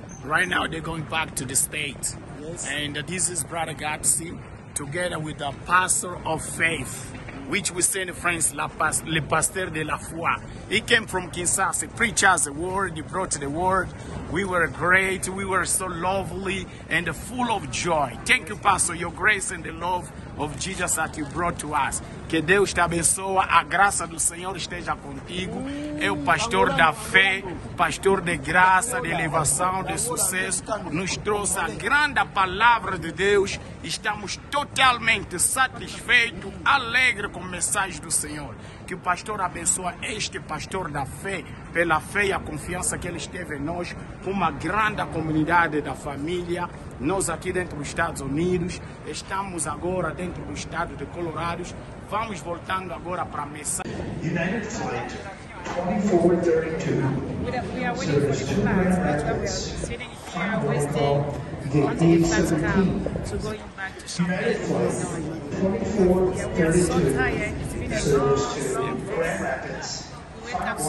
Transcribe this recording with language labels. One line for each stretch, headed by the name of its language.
English: Right now they're going back to the state. Yes. And this is Brother Gatsi, together with the pastor of faith, which we say in France,
French: le pasteur de la foi.
English: He came from Kinshasa, he preached us the word, he brought the word. We were great, we were so lovely and full of joy. Thank you, Pastor, your grace and the love of Jesus that you brought to us.
Portuguese: Que Deus te abençoe, a graça do Senhor esteja contigo. É o pastor da fé, pastor de graça, de elevação, de sucesso. Nos trouxe a grande palavra de Deus. Estamos totalmente satisfeitos, alegres com a mensagem do Senhor. Que o pastor abençoe este pastor da fé, pela fé e a confiança que ele esteve em nós, com uma grande comunidade da família. Nós aqui dentro dos Estados Unidos, estamos agora dentro do estado de Colorado. Vamos voltando agora para a mensagem.
English: United Flight 2432. We are waiting for the flight. That's why we are sitting here waiting until the flight comes to going back to Champaign, Illinois. We are so tired. It's been a long day. Grand Rapids. We wake up so